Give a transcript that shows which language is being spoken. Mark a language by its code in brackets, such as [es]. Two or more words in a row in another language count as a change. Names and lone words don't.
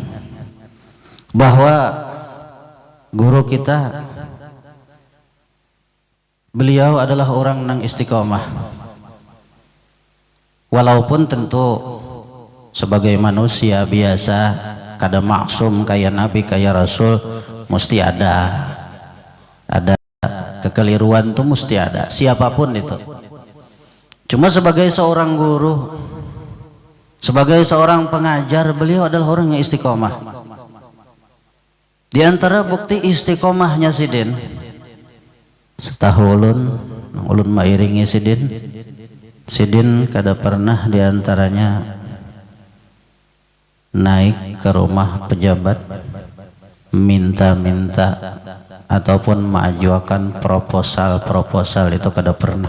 [bjn] bahwa guru kita beliau adalah orang nang istiqomah, walaupun tentu sebagai manusia biasa kada maksum kayak nabi kayak rasul, mesti ada kekeliruan tuh, mesti ada siapapun itu. [id] Cuma sebagai seorang guru, sebagai seorang pengajar, beliau adalah orang yang istiqomah. [bjn] Di antara bukti istiqomahnya Sidin, setahu ulun mairingi Sidin kada pernah diantaranya naik ke rumah pejabat minta-minta ataupun mengajukan proposal itu kada pernah.